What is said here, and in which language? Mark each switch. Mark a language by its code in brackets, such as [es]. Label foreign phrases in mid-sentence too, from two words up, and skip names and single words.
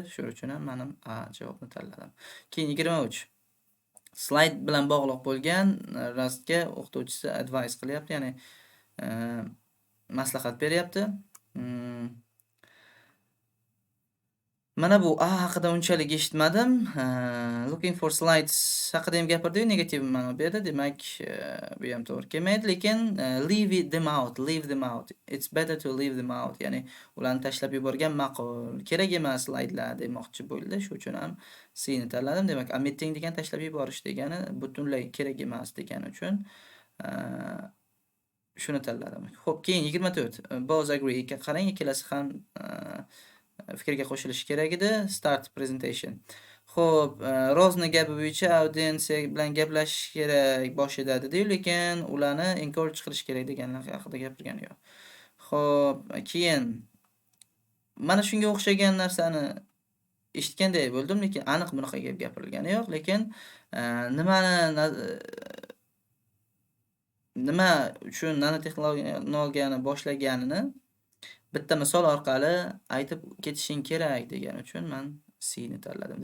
[uz] Shuning uchun ham men ham A javobni tanladim. Keyin 23. Slayd bilan bog'liq bo'lgan rastga o'qituvchisi advice qilyapti, ya'ni maslahat beryapti. Mana bu A haqida unchalik eshitmadim. [en] Looking for slides [uz] haqida ham gapirdi-yu, negativ ma'no berdi. Demak, bu ham to'g'ri kelmaydi, lekin [en] leave them out. It's better to leave them out. [uz] Ya'ni ularni tashlab yuborgan ma'qul. Kerak emas slaydlar demoqchi bo'ldi. Shu uchun ham C ni tanladim. Demak, omitting degan tashlab yuborish degani butunlay kerak emas degani uchun shuni tanladim. Xo'p, keyin 24. [en] Both agree. [uz] Qarang, ikkalasi ham fikrga qo'shilishi kerak edi. [en] Start presentation. [uz] Xo'p, Rozni gapi bo'yicha audiensiya bilan gaplashish kerak boshida dedi, lekin ularni encourage qilish kerak deganlar haqida gapirgani yo'q. Xo'p, keyin mana shunga o'xshagan narsani eshitganday bo'ldim, lekin aniq bunaqa gap gapirilgani yo'q, lekin nima uchun nanotexnologiyani boshlaganini bitta misol orqali aytib ketishing kerak degani uchun men C ni tanladim.